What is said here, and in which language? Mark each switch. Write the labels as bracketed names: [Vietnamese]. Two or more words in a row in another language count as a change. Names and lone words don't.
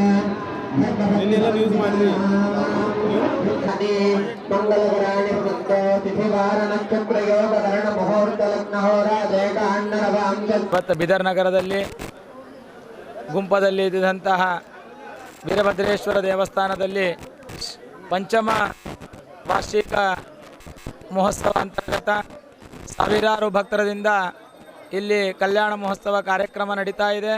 [Kannada] मंगलवराणि वृत्तो तिथिवार नक्षत्र योग करण मुहूर्त लग्न होराजे काण्डरवां ಇವತ್ತು ಬೀದರ್ ನಗರದಲ್ಲಿ ಗುಂಪದಲ್ಲಿ ಇದ್ದಂತಹ ವೀರಭದ್ರೇಶ್ವರ ದೇವಸ್ಥಾನದಲ್ಲಿ ಪಂಚಮ ವಾರ್ಷಿಕ ಮಹೋತ್ಸವ ಅಂತರ್ಗತ ಸಾವಿರಾರು ಭಕ್ತರಿಂದ ಇಲ್ಲಿ ಕಲ್ಯಾಣ ಮಹೋತ್ಸವ ಕಾರ್ಯಕ್ರಮ ನಡೀತಾ ಇದೆ.